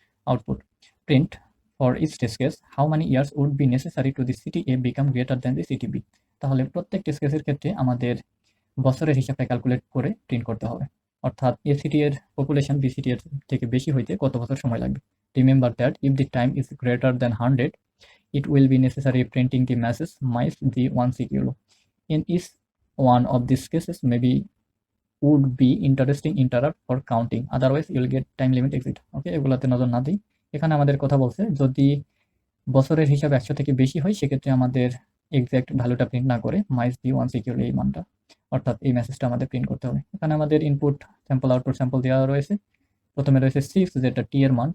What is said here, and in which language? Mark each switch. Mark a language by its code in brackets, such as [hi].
[en] Output print for each test case how many years would be necessary to the city A become greater than the city B. [bn] তাহলে প্রত্যেক test কেসের ক্ষেত্রে আমাদের বছরের হিসাবটা calculate করে প্রিন্ট করতে হবে, অর্থাৎ এসিটি এর পপুলেশন বিসিটি এর থেকে বেশি হইতে কত বছর সময় লাগবে। [en] Remember that if the time is greater than 100 it will be necessary printing the masses miles the 1 kilo. In each one of these cases maybe would be interesting interrupt for counting, otherwise you will get time limit exit. [bn] ওকে, এগুলাতে নজর না দিই। এখানে আমাদের কথা বলছে যদি বছরের হিসাব 100 থেকে বেশি হয়, সেক্ষেত্রে আমাদের এক্সাক্ট ভ্যালুটা প্রিন্ট না করে মাইস দি 1 সিকিউর এই মানটা, অর্থাৎ এই মেসেজটা আমাদের প্রিন্ট করতে হবে। এখানে আমাদের ইনপুট স্যাম্পল আউটপুট স্যাম্পল দেওয়া রয়েছে। প্রথমে রয়েছে 6, যেটা টি এর মান।